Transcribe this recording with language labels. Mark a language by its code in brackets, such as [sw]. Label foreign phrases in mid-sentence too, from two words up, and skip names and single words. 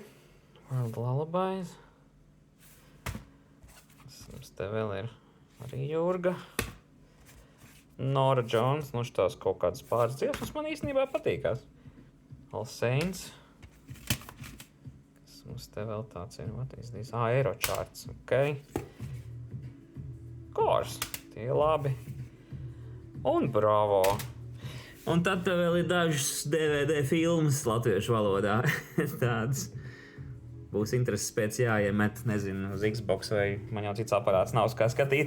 [en] World Lullabies. [lv] Mums te vēl ir arī Jurga. Nora Jones, šitās kaut kādas pāris dziesmas man īstenībā patīkās. All Saints. Kas mums te vēl tāds ir? [en] What is this? [lv] Aerocharts, ok. Kors, tie labi. Un Bravo. Un tad te vēl ir dažas DVD filmas latviešu valodā. Tādas. Būs intereses pēc jāiemet, nezinu, uz Xbox vai man jau cits aparāts nav kā skatīties.